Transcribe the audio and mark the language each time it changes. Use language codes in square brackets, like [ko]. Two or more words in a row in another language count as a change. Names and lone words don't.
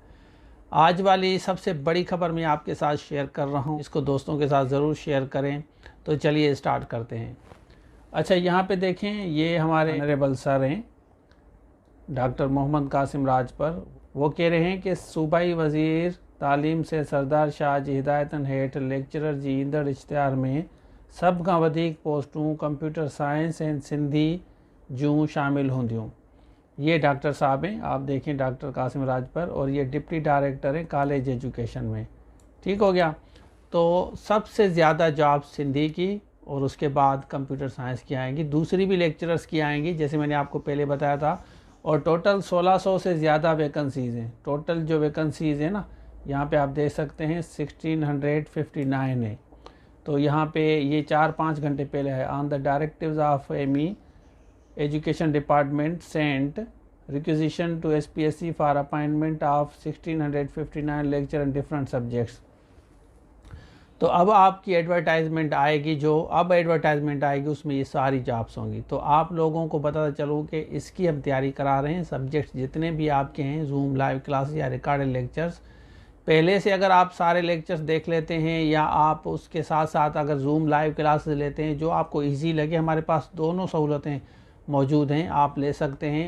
[hi] आज वाली सबसे बड़ी खबर मैं आपके साथ शेयर कर रहा हूँ, इसको दोस्तों के साथ ज़रूर शेयर करें। तो चलिए स्टार्ट करते हैं। अच्छा, यहाँ पे देखें, ये हमारे [en] honourable sir [hi] हैं डॉक्टर मोहम्मद कासिम राजपर। वो कह रहे हैं कि [sd] सूबाई वज़ीर तालीम से सरदार शाह जी हिदायतन हेठ लेक्चरर जी ईंदड़ इश्तिहार में सब खां वधीक पोस्टूं [en] computer science and Sindhi [sd] जूं शामिल हूंदियूं। [hi] ये डॉक्टर साहब हैं, आप देखें, डॉक्टर कासिम राजपर, और ये [en] deputy director [hi] हैं [en] college education [hi] में। ठीक हो गया। तो सबसे ज़्यादा जॉब सिंधी की और उसके बाद [en] computer science [hi] की आएंगी, दूसरी भी लेक्चरर्स की आएंगी जैसे मैंने आपको पहले बताया था। और टोटल 1600 से ज़्यादा वैकेंसीज़ हैं। टोटल जो वैकेंसीज़ हैं ना, यहाँ पे आप देख सकते हैं 1659 है। तो यहाँ पे ये 4-5 घंटे पहले है, [en] on the directives of Ami Education Department sent requisition to SPSC for appointment of 1659 lecture in different subjects। [hi] तो अब आपकी एडवर्टाइजमेंट आएगी, जो अब एडवर्टाइजमेंट आएगी उसमें ये सारी जॉब्स होंगी। तो आप लोगों को बताता चलूँ कि इसकी हम तैयारी करा रहे हैं। सब्जेक्ट्स जितने भी आपके हैं, [en] Zoom live class [hi] या [en] recorded lectures, [hi] पहले से अगर आप सारे लेक्चर्स देख लेते हैं या आप उसके साथ साथ अगर [en] Zoom live classes [hi] लेते हैं, जो आपको इजी लगे, हमारे पास दोनों सहूलतें मौजूद हैं, आप ले सकते हैं।